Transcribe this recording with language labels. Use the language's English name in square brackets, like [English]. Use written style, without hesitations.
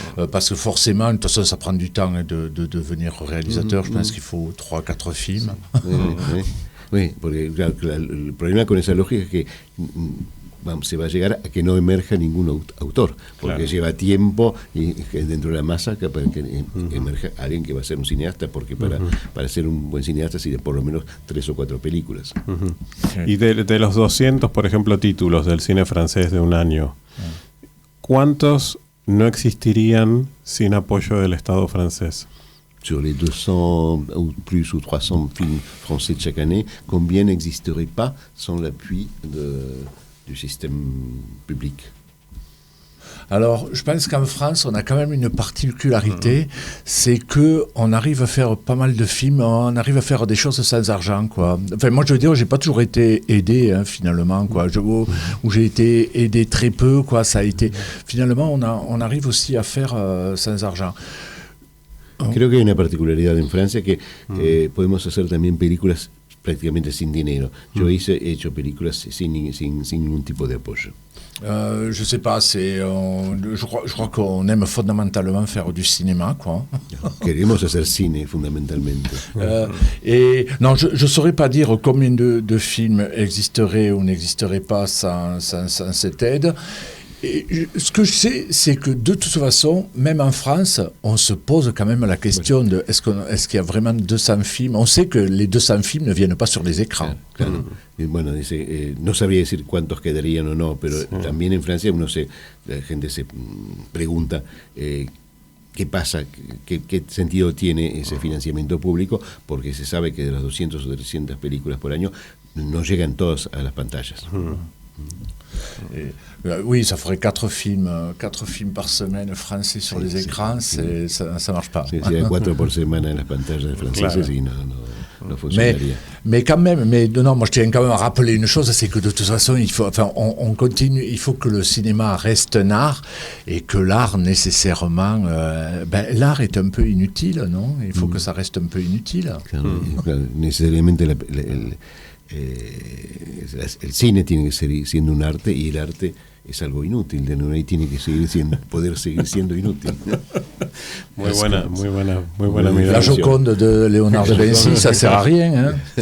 [French] Parce que forcément, de toute façon, ça prend du temps de devenir réalisateur. Je pense qu'il faut 3-4 films. [Spanish] Oui, porque el problema con esa lógica es que se va a llegar a que no emerja ningún autor, porque lleva tiempo y dentro de la masa que emerja alguien que va a ser un cineasta, porque para ser un buen cineasta sí, por lo menos 3 o 4 películas. Y de los 200, por ejemplo, títulos del cine francés de un año, ¿cuántos no existirían sin apoyo del Estado francés? [French] Sur les 200 ou plus ou 300 films français de chaque année, combien n'existeraient pas sans l'appui du système public? Alors, je pense qu'en France, on a quand même une particularité, c'est que on arrive à faire pas mal de films, on arrive à faire des choses sans argent, quoi. Enfin, moi, je veux dire, j'ai pas toujours été aidé, finalement, quoi. Où j'ai été aidé très peu, quoi. Ça a été. Finalement, on arrive aussi à faire sans argent. [Spanish] Creo que hay una particularidad en Francia que podemos hacer también películas prácticamente sin dinero. Yo he hecho películas sin ningún tipo de apoyo. [French] Je sais pas, je crois qu'on aime fondamentalement faire du cinéma, quoi. [Spanish] Queremos hacer cine, fundamentalmente. [French] Et non, je ne saurais pas dire combien de films existeraient ou n'existeraient pas sans cette aide. Et ce que je sais, c'est que de toute façon, même en France, on se pose quand même la question de est-ce qu'il y a vraiment 200 films. On sait que les 200 films ne viennent pas sur les écrans. [Spanish] Claro. Y bueno, dice, no sabría decir cuántos quedarían o no, pero también en Francia la gente se pregunta qué pasa, qué sentido tiene ese financiamiento público, porque se sabe que de las 200 o 300 películas por año no llegan todas a las pantallas. [French] Oui, ça ferait 4 films par semaine français sur les écrans, ça marche pas. [Spanish] Sí, hay 4 por semana en las pantallas franceses y no funcionaría. [French] Mais quand même, non, moi je tiens quand même à rappeler une chose, c'est que de toute façon, on continue, il faut que le cinéma reste un art et que l'art nécessairement, l'art est un peu inutile, non? Il faut que ça reste un peu inutile. [Spanish] Claro, necesariamente el cine tiene que seguir siendo un arte y el arte es algo inútil, y tiene que poder seguir siendo inútil. Muy buena mirada. [French] La Joconde de Léonard de Vinci, ça sert à rien, hein?